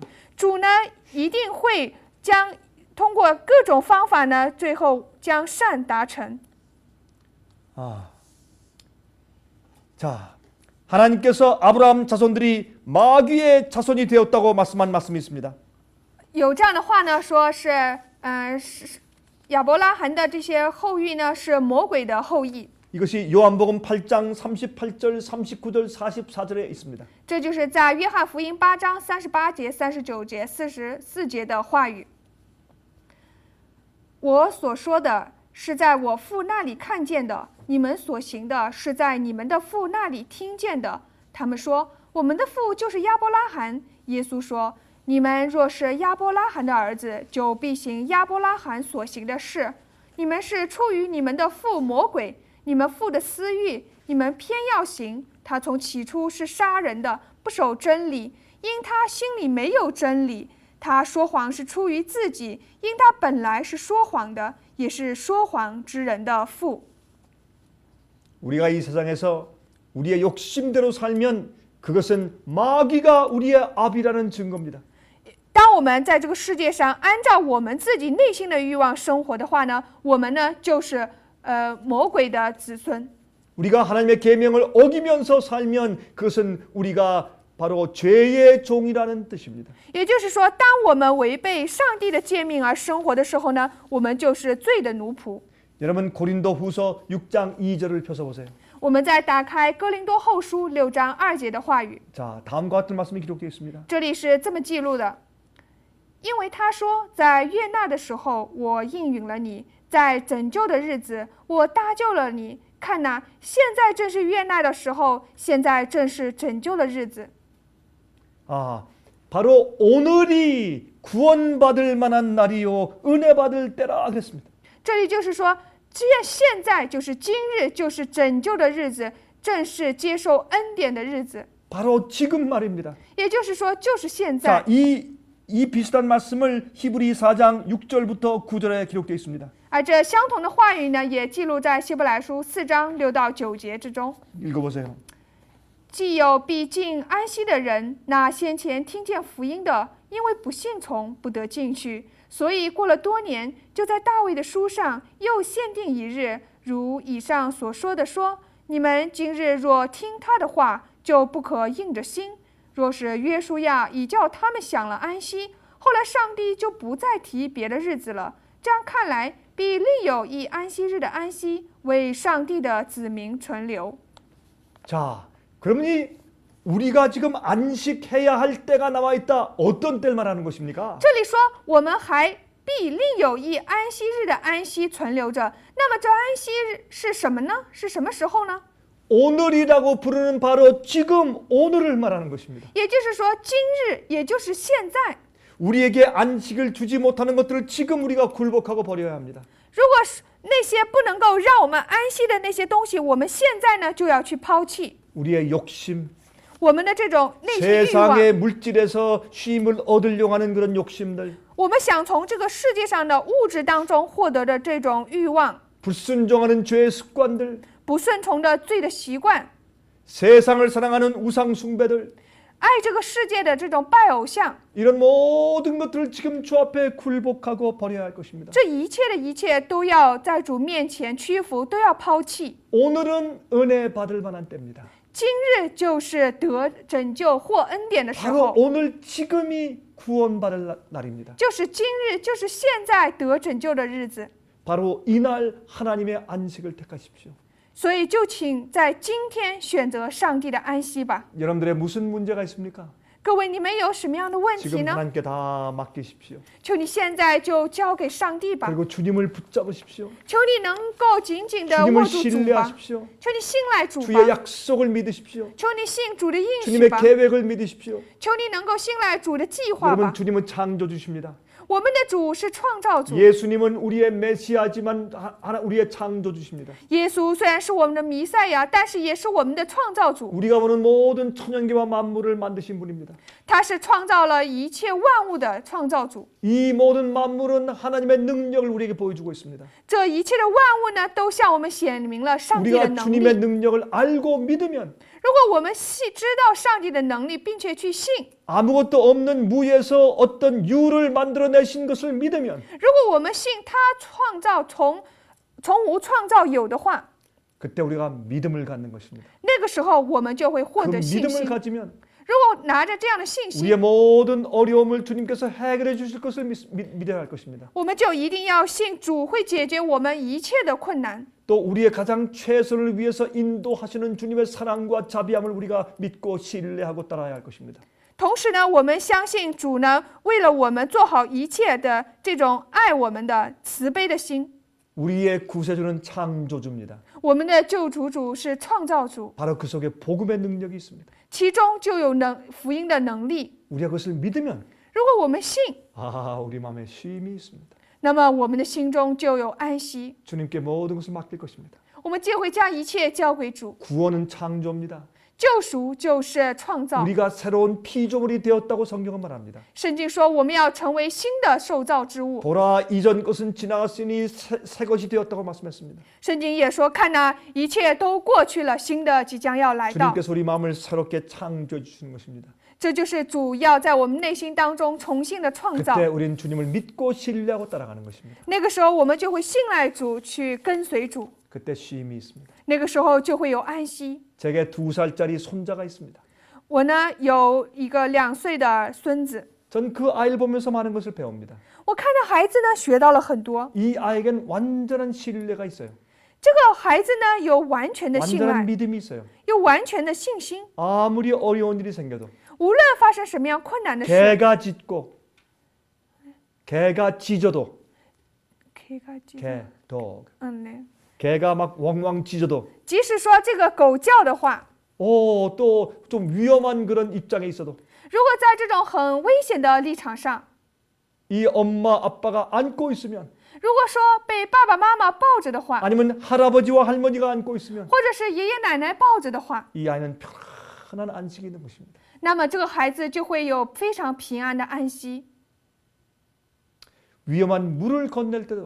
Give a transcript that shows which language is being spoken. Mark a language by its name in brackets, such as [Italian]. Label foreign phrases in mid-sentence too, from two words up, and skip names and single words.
[Chinese] 主呢一定会将通过各种方法呢，最后将善达成。 [Korean] 자, 하나님께서 아브라함 자손들이 마귀의 자손이 되었다고 말씀한 말씀이 있습니다. [Chinese] 有这样的话呢，说是亚伯拉罕的这些后裔呢是魔鬼的后裔， [Korean] 이것이 요한복음 8장 38절, 39절, 44절에 있습니다. [Chinese] 这就是在约翰福音8章38节、39节、44节的话语。我所说的是在我父那里看见的，你们所行的是在你们的父那里听见的。他们说，我们的父就是亚伯拉罕。耶稣说，你们若是亚伯拉罕的儿子，就必行亚伯拉罕所行的事。你们是出于你们的父魔鬼，你们父的私欲，你们偏要行。他从起初是杀人的，不守真理，因他心里没有真理。他说谎是出于自己，因他本来是说谎的，也是说谎之人的父。 [Korean] 우리가 이 세상에서 우리의 욕심대로 살면 그것은 마귀가 우리의 압이라는 증거입니다. [Chinese] 当我们在这个世界上按照我们自己内心的欲望生活的话呢，我们呢就是魔鬼的子孙。 [Korean] 우리가 하나님의 계명을 어기면서 살면 그것은 우리가 바로 죄의 종이라는 뜻입니다. [Chinese] 也就是说，当我们违背上帝的诫命而生活的时候呢，我们就是罪的奴仆。 [Korean] 여러분 고린도후서 6장 2절을 펴서 보세요. [Chinese] 我们再打开哥林多后书6章2节的话语， [Korean] 자, 다음과 같은 말씀이 기록되어 있습니다. [Chinese] 这里是这么记录的：因为他说，在悦纳的时候我应允了你，在拯救的日子我搭救了你。看哪，现在正是悦纳的时候，现在正是拯救的日子。 [Korean] 바로 오늘이 구원받을 만한 날이요 은혜 받을 때라 그랬습니다. [Chinese] 这里就是说，只要现在就是今日，就是拯救的日子，正是接受恩典的日子。 [Korean] 바로 지금 말입니다. [Chinese] 也就是说，就是现 [Korean] 자, [Chinese] 在。 [Korean] 이 비슷한 말씀을 히브리 4장 6절부터 9절에 기록되어 있습니다. [Chinese] 而这相同的话语呢，也记录在希伯来书4章6到9节之中。 [Korean] 읽어보세요. [Chinese] 既有必进安息的人，那先前听见福音的，因为不信从，不得进去，所以过了多年，就在大卫的书上又限定一日，如以上所说的说：你们今日若听他的话，就不可硬着心。若是约书亚已叫他们享了安息，后来上帝就不再提别的日子了。这样看来，必另有一安息日的安息，为上帝的子民存留。 [Korean] 자, 그러면 우리가 지금 안식해야 할 때가 나와 있다. 어떤 때를 말하는 것입니까? [Chinese] 这里说我们还必另有一安息日的安息存留着。那么这安息日是什么呢？是什么时候呢？ [Korean] 오늘이라고 부르는 바로 지금 오늘을 말하는 것입니다. [Chinese] 也就是说，今日，也就是现在。 [Korean] 우리에게 안식을 주지 못하는 것들을 지금 우리가 굴복하고 버려야 합니다. [Chinese] 如果是那些不能够让我们安息的那些东西，我们现在呢就要去抛弃 [Korean] 우리의 욕심, [Chinese] 我们的这种内心欲望。 [Korean] 세상의 물질에서 쉼을 얻으려고 하는 그런 욕심들, [Chinese] 我们想从这个世界上的物质当中获得的这种欲望， [Korean] 불순종하는 죄의 습관들, [Chinese] 不顺从的罪的习惯， [Korean] 세상을 사랑하는 우상 숭배들, [Chinese] 爱这个世界的这种拜偶像， [Korean] 이런 모든 것들을 지금 주 앞에 굴복하고 버려야 할 것입니다. [Chinese] 这一切的一切都要在主面前屈服，都要抛弃。 [Korean] 오늘은 은혜 받을 만한 때입니다. [Chinese] 今日就是得拯救或恩典的时 [Korean] 바로 [Chinese] 候， [Korean] 오늘 지금이 구원받을 날입니다. [Chinese] 就是今日，就是现在得拯救的日子。 [Korean] 바로 이날 하나님의 안식을 택하십시오. [Chinese] 所以就请在今天选择上帝的安息吧。 [Korean] 여러분들의 무슨 문제가 있습니까? [Chinese] 各位，你们有什么样的问题 [Korean] 지금 [Chinese] 呢？ [Korean] 하나님께 다 맡기십시오. [Chinese] 求你现在就交给上帝吧， [Korean] 그리고 주님을 붙잡으십시오. [Chinese] 求你能够紧紧的 [Korean] 주님을 [Chinese] 握住主吧， [Korean] 신뢰하십시오. [Chinese] 求你信赖主 [Korean] 주의 [Chinese] 吧， [Korean] 약속을 믿으십시오. [Chinese] 求你信主的应许 [Korean] 주님의 [Chinese] 吧， [Korean] 계획을 믿으십시오. [Chinese] 求你能够信赖主的计划 [Korean] 여러분 [Chinese] 吧。 [Korean] 주님은 창조주십니다. [Chinese] 我们的主是创造主， [Korean] 예수님은 우리의 메시아지만 우리의 창조주십니다. [Chinese] 耶稣虽然是我们的弥赛亚，但是也是我们的创造主。 [Korean] 우리가 보는 모든 천연계와 만물을 만드신 분입니다. [Chinese] 他是创造了一切万物的创造主。 [Korean] 이 모든 만물은 하나님의 능력을 우리에게 보여주고 있습니다. [Chinese] 这一切的万物呢，都向我们显明了上帝的 [Korean] 우리가 [Chinese] 能 [Korean] 주님의 [Chinese] 力。 [Korean] 능력을 알고 믿으면 [Chinese] 如果我们知道上帝的能力，并且去信， [Korean] 아무것도 없는 무에서 어떤 유를 만들어내신 것을 믿으면 [Chinese] 如果我们信他创造从无创造有的话， [Korean] 그때 우리가 믿음을 갖는 것입니다. [Chinese] 那个时候我们就会获 [Korean] 그 [Chinese] 得信 [Korean] 믿음을 [Chinese] 心。 [Korean] 가지면 [Chinese] 如果拿着这样的信 [Korean] 우리의 [Chinese] 心， [Korean] 모든 어려움을 주님께서 해결해 주실 것을 믿어야 할 것입니다. [Chinese] 我们就一定要信主会解决我们一切的困难。 [Korean] 또 우리의 가장 최선을 위해서 인도하시는 주님의 사랑과 자비함을 우리가 믿고 신뢰하고 따라야 할 것입니다. [Chinese] 同时呢，我们相信主呢，为了我们做好一切的这种爱我们的慈悲的心。 [Korean] 우리의 구세주는 창조주입니다. [Chinese] 我们的救主主是创造主， [Korean] 바로 그 속에 복음의 능력이 있습니다. [Chinese] 其中就有福音的能力。 [Korean] 우리가 그것을 믿으면 [Chinese] 如果我们信， [Korean] 우리 마음에 쉼이 있습니다. [Chinese] 那么我们的心中就有安息， [Korean] 주님께 모든 것을 맡길 것입니다. [Chinese] 我们就会将一切交给主。 [Korean] 구원은 창조입니다. [Chinese] 救赎就是创造。 [Korean] 우리가 새로운 피조물이 되었다고 성경은 말합니다. [Chinese] 圣经说，我们要成为新的受造之物。 [Korean] 보라 이전 것은 지나갔으니 새 것이 되었다고 말씀했습니다. [Chinese] 圣经也说，看哪，一切都过去了，新的即将要来到。 [Korean] 주님께서 우리 마음을 새롭게 창조해 주시는 것입니다. [Chinese] 这就是主要在我们内心当中重新的创造。 [Korean] 그때 우리는 주님을 믿고 신뢰하고 따라가는 것입니다. [Chinese] 那个时候，我们就会信赖主，去跟随主。 [Korean] 그때 쉼이 있습니다. [Chinese] 那个时候就会有安息。 [Korean] 제게 2살짜리 손자가 있습니다. [Chinese] 我呢有一个2岁的孙子， [Korean] 전 그 아이를 보면서 많은 것을 배웁니다. [Chinese] 我看着孩子呢学到了很多。 [Korean] 이 아이에겐 완전한 신뢰가 있어요. [Chinese] 这个孩子呢有完全的信 [Korean] 완전한 [Chinese] 赖， [Korean] 믿음이 있어요. [Chinese] 有完全的信心。 [Korean] 아무리 어려운 일이 생겨도 [Chinese] 无论发生什么样困难的事， [Korean] 개가 짖고 개가 짖어도 개, dog. 네. 개가 막 왕왕 짖어도 [Chinese] 即使说这个狗叫的话， [Korean] 또 좀 위험한 그런 입장에 있어도 [Chinese] 如果在这种很危险的立场上， [Korean] 이 엄마 아빠가 안고 있으면 [Chinese] 如果说被爸爸妈妈抱着的话， [Korean] 아니면 할아버지와 할머니가 안고 있으면 [Chinese] 或者是爷爷奶奶抱着的话， [Korean] 이 아이는 편안한 안식이 있는 것입니다. [Chinese] 那么这个孩子就会有非常平安的安息。 [Korean] 위험한 물을 건넬 때도